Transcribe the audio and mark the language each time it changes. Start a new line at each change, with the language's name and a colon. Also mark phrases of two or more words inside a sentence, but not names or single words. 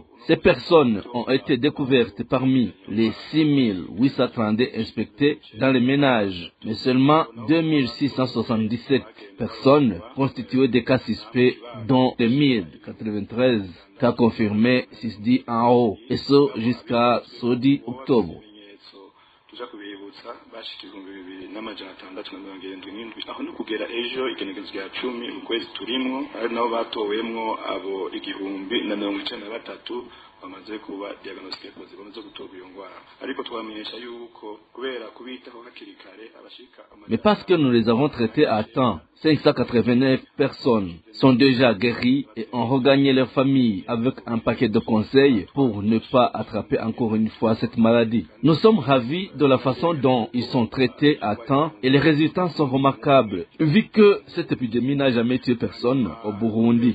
French: Ces personnes ont été découvertes parmi les 6832 inspectés dans les ménages, mais seulement 2677 personnes constituées des cas suspects, dont les 1093 cas confirmés 6 en haut, et ce jusqu'à ce 10 octobre.
Rundi: bashikirwa 2677 aho no kugera ejo igenekerezo rya 10 mu kwezi turimo ari nabo batowemwo abo 1093 bamaze kuba
French: diagnostic positive
Rundi: bamaze gutorwa iyo ngwara ariko twamenyesha yuko kubera kubitaho hakiri kare abashika.
French: Mais parce que nous les avons traités à temps, 589 personnes sont déjà guéries et ont regagné leur famille avec un paquet de conseils pour ne pas attraper encore une fois cette maladie. Nous sommes ravis de la façon dont ils sont traités à temps et les résultats sont remarquables, vu que cette épidémie n'a jamais tué personne au Burundi.